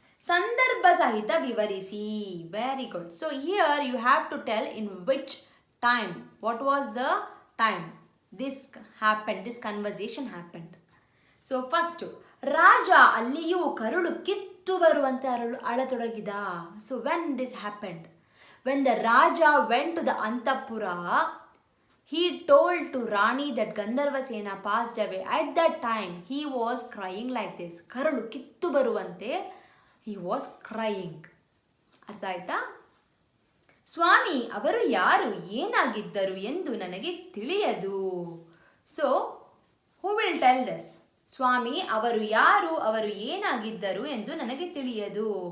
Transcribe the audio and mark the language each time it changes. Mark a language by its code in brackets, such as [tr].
[kn] ಸಂದರ್ಭ ಸಹಿತ ವಿವರಿಸಿ. [en] Very good. So here you have to tell in which time, what was the time this happened, this conversation happened. [kn] So first, ರಾಜ ಅಲ್ಲಿಯೂ ಕರುಳು ಕಿತ್ತು ಬರುವಂತೆ ಅಳತೊಡಗಿದ. [en] So when this happened? When the Raja went to the Antapura, he told to Rani that Gandharvasena passed away. At that time, he was crying like this. [kn] Karalu kittu baruvante, [en] he was crying. [kn] ಅರ್ಥ ಆಯ್ತಾ? ಸ್ವಾಮಿ ಅವರು ಯಾರು, ಏನಾಗಿದ್ದರು ಎಂದು ನನಗೆ ತಿಳಿಯದು. [en] So, who will tell this? [kn] ಸ್ವಾಮಿ ಅವರು ಯಾರು, ಅವರು ಏನಾಗಿದ್ದರು ಎಂದು ನನಗೆ ತಿಳಿಯದು.